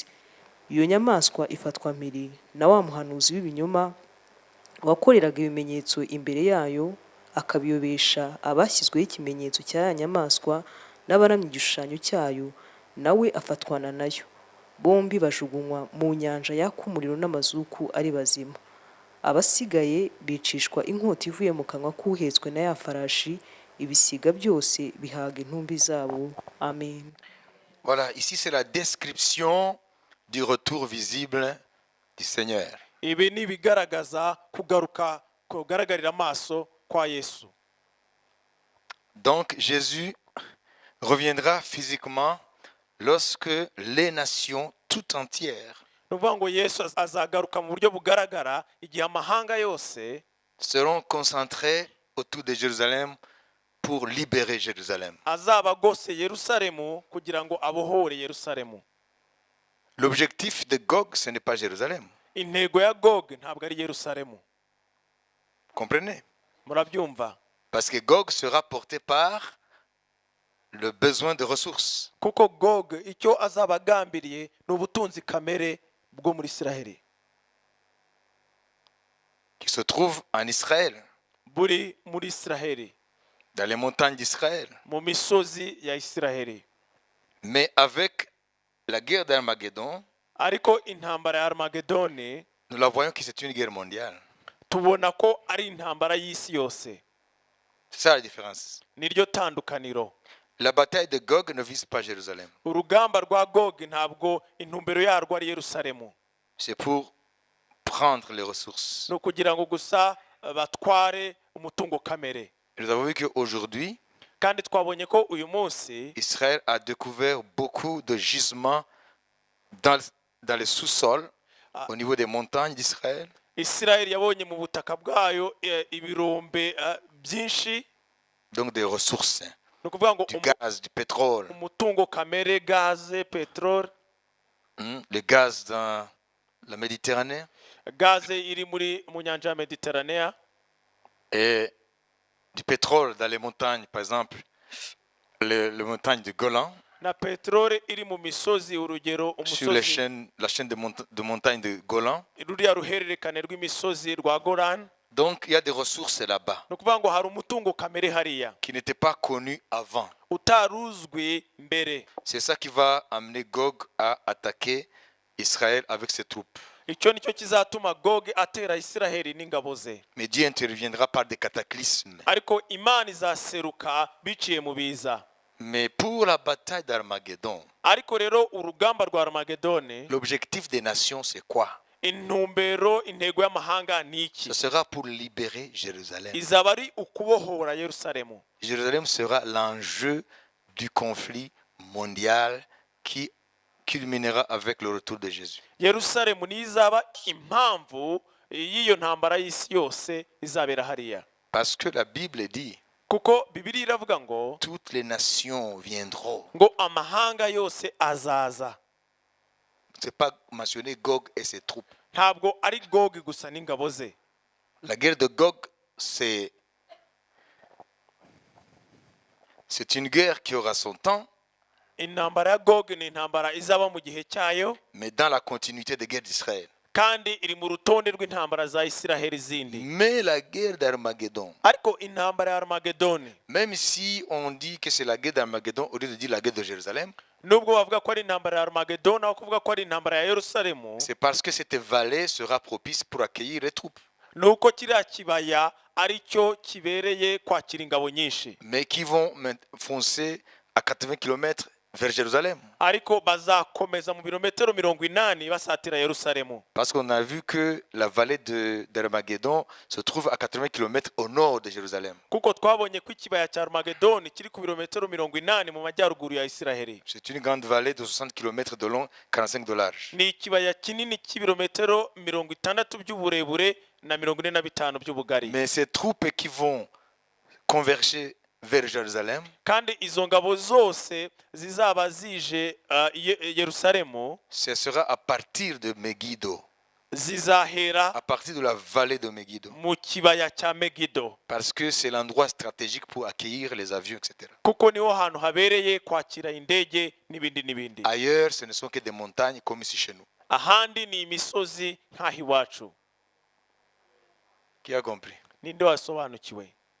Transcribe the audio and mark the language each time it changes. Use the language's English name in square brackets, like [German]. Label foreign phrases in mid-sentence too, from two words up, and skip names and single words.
[Kinyarwanda] Iyo nyamaswa ifatwa mpiri na wa muhanuzi w'ibinyoma wakoreraga ibimenyetso imbere yayo, akabiyobesha abashyizweho ikimenyetso cya ya nyamaswa n'abaramya igishushanyo cyayo, nawe afatwana nayo. Bombi bajugunywa mu nyanja yaka umuriro n'amazuku ari bazima. Abasigaye bicishwa inkota ivuye mu kanwa k'uhetswe na ya farashi, ibisiga byose bihaga intumbi zabo. Amen. [French] Voilà, ici c'est la description du retour visible du Seigneur. [Kinyarwanda] Ibi ni bigaragaza kugaruka kugaragarira amaso kwa Yesu. [French] Donc Jésus reviendra physiquement lorsque les nations tout entières [Kinyarwanda] Nuvuga ngo Yesu azagaruka mu buryo bugaragara igihe amahanga yose [French] seront concentrées autour de Jérusalem pour libérer Jérusalem. [Kinyarwanda] azaba agose Yerusalemu kugira ngo abohore Yerusalemu. [French] L'objectif de Gog, ce n'est pas Jérusalem. [Kinyarwanda] Intego ya Gog ntabwo ari Yerusalemu. [French] Comprenez? [Kinyarwanda] Murabyumva? [French] Parce que Gog sera porté par le besoin de ressources. [Kinyarwanda] Kuko Gog icyo azaba agambiriye ni ubutunzi kamere bwo muri Isiraheli [French] Qui se trouve en Israël. [Kinyarwanda] buri muri Isiraheli, [French] dans les montagnes d'Israël. [Kinyarwanda] mu misozi ya Isiraheli. [French] Mais avec la guerre d'Armageddon, [Kinyarwanda] Ariko intambara ya Armagedoni [French] nous la voyons que c'est une guerre mondiale. [Kinyarwanda] tubona ko ari intambara y'isi yose. [French] C'est ça la différence. [Kinyarwanda] Niryo tandukaniro. [French] La bataille de Gog ne vise pas Jérusalem. [Kinyarwanda] Urugamba rwa Gogi ntabwo intumbero yarwo ari Yerusalemu. [French] C'est pour prendre les ressources. [Kinyarwanda] Ni ukugira ngo gusa batware umutungo kamere. [French] Nous avons vu qu'aujourd'hui, [Kinyarwanda] Kandi twabonye ko uyu munsi [French] Israël a découvert beaucoup de gisements dans les sous-sols, au niveau des montagnes d'Israël. [Kinyarwanda] Isiraheli yabonye mu butaka bwayo ibirombe byinshi, [French] Donc des ressources, [Kinyarwanda] ni ukuvuga ngo [French] du gaz, du pétrole. [Kinyarwanda] umutungo kamere, gaze, peteroli. [French] Le gaz dans la Méditerranée [Kinyarwanda] Gaze iri mu nyanja ya Mediterranea, [French] et du pétrole dans les montagnes, par exemple, les montagnes de Golan, [Kinyarwanda] na peteroli iri mu misozi, urugero [French] sur [Kinyarwanda] umusozi [French] la chaîne de montagnes de Golan. [Kinyarwanda] ruriya ruhererekane rw'imisozi rwa Golan. [French] Donc il y a des ressources là-bas [Kinyarwanda] Ni ukuvuga ngo hari umutungo kamere hariya [French] qui n'étaient pas connus avant. [Kinyarwanda] utaruzwi mbere. [French] C'est ça qui va amener Gog à attaquer Israël avec ses troupes. [Kinyarwanda] Icyo nicyo kizatuma Gogi atera Isiraheli n'ingabo ze. [French] Mais Dieu interviendra par des cataclysmes. [Kinyarwanda] Ariko Imana izaseruka biciye mu biza. [French] Mais pour la bataille d'Armageddon, [Kinyarwanda] Ariko rero urugamba rwa Armagedoni, [French] l'objectif des nations, c'est quoi? [Kinyarwanda] intumbero, intego y'amahanga ni iki? [French] Ce sera pour libérer Jérusalem. [Kinyarwanda] Izaba ari ukubohora Yerusalemu. [French] Jérusalem sera l'enjeu du conflit mondial qui culminera avec le retour de Jésus. [Kinyarwanda] Yerusalemu ni izaba impamvu y'iyo ntambara y'isi yose izabera hariya. [French] Parce que la Bible dit, [Kinyarwanda] Kuko Bibiliya iravuga ngo [French] toutes les nations viendront. [Kinyarwanda] amahanga yose azaza. [French] C'est pas mentionné Gog et ses troupes. [Kinyarwanda] Ntabwo ari Gogi gusa n'ingabo ze. [French] La guerre de Gog, c'est une guerre qui aura son temps, [Kinyarwanda] Intambara ya Gogi ni intambara izaba mu gihe cyayo, [French] mais dans la continuité des guerres d'Israël. [Kinyarwanda] kandi iri mu rutonde rw'intambara za Isiraheli zindi. [French] Mais la guerre d'Armageddon, [Kinyarwanda] Ariko intambara ya Armagedoni, [French] même si on dit que c'est la guerre d'Armageddon au lieu de dire la guerre de Jérusalem, [Kinyarwanda] nubwo bavuga ko ari intambara ya Armagedoni aho kuvuga ko ari intambara ya Yerusalemu, [French] c'est parce que cette vallée sera propice pour accueillir les troupes, [Kinyarwanda] nuko kiriya kibaya ari cyo kibereye kwakira ingabo nyinshi. [French] mais qui vont foncer à 80 km vers Jérusalem. [Kinyarwanda] Ariko bazakomeza mu birometero 80 basatira Yerusalemu. [French] Parce qu'on a vu que la vallée d'Armageddon se trouve à 80 km au nord de Jérusalem. [Kinyarwanda] Kuko twabonye ko ikibaya cya Armagedoni kiri ku birometero 80 mu majyaruguru ya Isiraheli. [French] C'est une grande vallée de 60 km de long, 45 de large. [Kinyarwanda] Ni ikibaya kinini cy'ibirometero 60 by'uburebure na 45 by'ubugari. [French] Mais ces troupes qui vont converger vers Jérusalem, [Kinyarwanda] Kandi izo ngabo zose zizaba zije Yerusalemu, [French] ce sera à partir de Megiddo, [Kinyarwanda] zizahera [French] à partir de la vallée de Megiddo. [Kinyarwanda] mu kibaya cya Megido. [French] Parce que c'est l'endroit stratégique pour accueillir les avions, etc. [Kinyarwanda] Kuko niho hantu habereye kwakira indege n'ibindi n'ibindi. [French] Ailleurs, ce ne sont que des montagnes comme ici chez nous. [Kinyarwanda] Ahandi ni imisozi nk'aho iwacu. [French] Qui a compris? [Kinyarwanda] Ninde wasobanukiwe?